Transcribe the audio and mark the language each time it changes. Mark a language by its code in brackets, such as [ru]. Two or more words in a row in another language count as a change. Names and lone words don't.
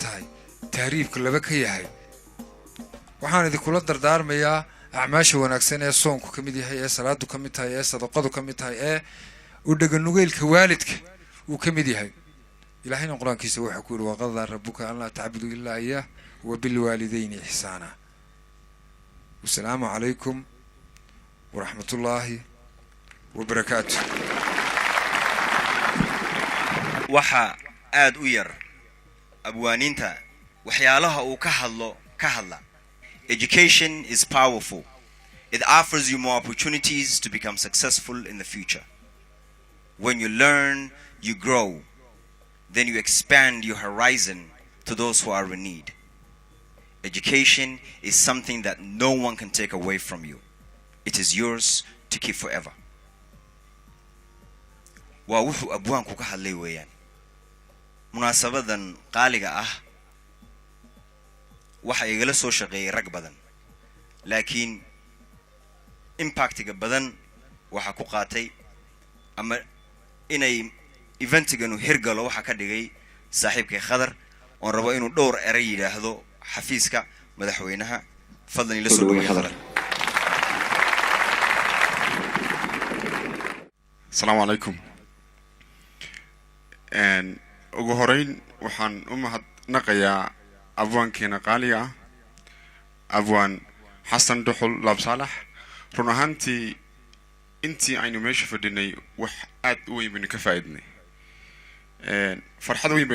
[so] tahay taariibka laba ka yahay waxaan idinkula dardaarmayaa acmaasha wanaagsan ee soonku ka mid yahay ee salaadu ka mid tahay ee sadaqadu ka mid tahay ee u dhaganugeylka waalidka uu ka mid yahay ilaahayna quraankiisa waxa ku yiri [ar] وقضى ربك ألا تعبدوا إلا إياه وبالوالدين إحسانا والسلام عليكم ورحمة الله وبركاته [so] waxa aad u yar abwaaninta waxyaalaha uu ka hadla [en] education is powerful. It offers you more opportunities to become successful in the future. When you learn, you grow. Then you expand your horizon to those who are in need. Education is something that no one can take away from you. It is yours to keep forever. [so] Waa wuxuu abwaanku ka hadlay weeyaan munaasabadan qaaliga ah waxa igala soo shaqeeyay rag badan laakiin impactiga badan waxa ku qaatay ama inay eventigan uu hirgalo waxa ka dhigay saaxiibkay Khadar oo rabo inuu dhowr eray yiraahdo xafiiska madaxweynaha fadlan ila soo dhaweey Khadar. [ar] السلام عليكم. [so] ugu horeyn waxaan u mahadnaqayaa abwaankeena qaaliga ah abwaan xasan duxul laab saalax run ahaantii intii aynu meesha fadhinay wax aad u weyn baynu ka faa'iidnay farxad weyn